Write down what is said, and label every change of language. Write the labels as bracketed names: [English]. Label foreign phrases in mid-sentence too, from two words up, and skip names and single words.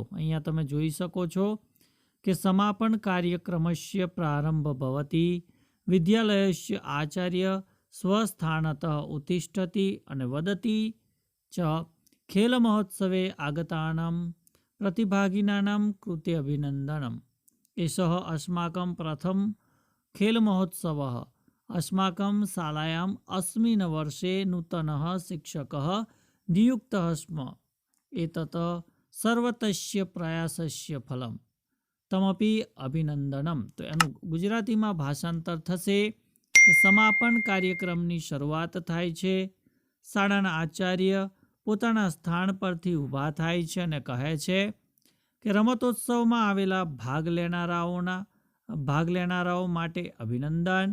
[Gujarati] અહીંયા તમે જોઈ શકો છો કે [Sanskrit] સમાપન કાર્યક્રમસ્ય પ્રારંભ ભવતી, વિદ્યાલયસ્ય આચાર્ય સ્વસ્થાનતઃ ઉત્તિષ્ઠતિ અને વદતી ચ ખેલ મહોત્સવે આગતાનાં પ્રતિભાગિનાનાં કૃતે અભિનંદનમ. એષઃ અસ્માકં પ્રથમ ખેલ મહોત્સવઃ. अस्माकं शालायाम् अस्मिन् वर्षे नूतनः शिक्षकः नियुक्तः स्म. एतत् सर्वतस्य प्रयासस्य फलम् तमपि अभिनंदनम. [Gujarati] તો એનું ગુજરાતીમાં ભાષાંતર થશે કે સમાપન કાર્યક્રમની શરૂઆત થાય છે, શાળાના આચાર્ય પોતાના સ્થાન પરથી ઊભા થાય છે અને કહે છે કે રમતોત્સવમાં આવેલા ભાગ લેનારાઓ માટે અભિનંદન.